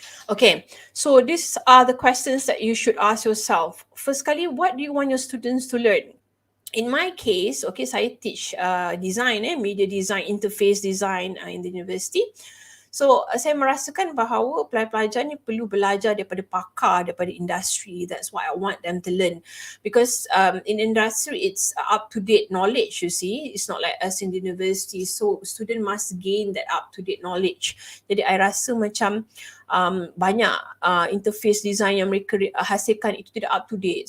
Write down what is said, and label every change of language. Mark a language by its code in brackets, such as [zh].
[en] Okay, so these are the questions that you should ask yourself. First kali, what do you want your students to learn? In my case, okay, saya teach design, media design, interface design in the university. [ms] So saya merasakan bahawa pelajar-pelajar ni perlu belajar daripada pakar, daripada industri. [en] That's what I want them to learn. Because in industry, it's up-to-date knowledge, you see. It's not like us in the university. So student must gain that up-to-date knowledge. [ms] Jadi I rasa macam banyak interface design yang mereka hasilkan itu tidak up-to-date.